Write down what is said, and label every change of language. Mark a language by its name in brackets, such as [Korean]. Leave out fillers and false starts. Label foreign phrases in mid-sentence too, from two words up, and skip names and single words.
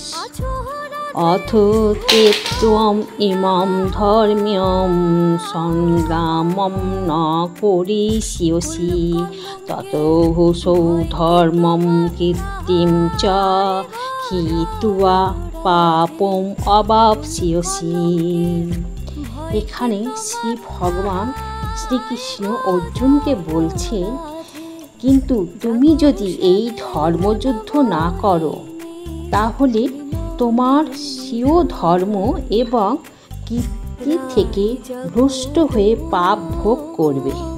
[Sanskrit] अथ त्वम् इमं धर्म्यं संग्रामं न करिष्यसि ततो धर्मं कीर्तिं च हित्वा पापम् अवाप्स्यसि। [Bangla] এখানে শ্রী ভগবান শ্রীকৃষ্ণ অর্জুনকে বলছেন, কিন্তু তুমি যদি এই ধর্মযুদ্ধ না করো তাহলে তোমার স্বীয় ধর্ম এবং কীর্তি থেকে ভ্রষ্ট হয়ে পাপ ভোগ করবে।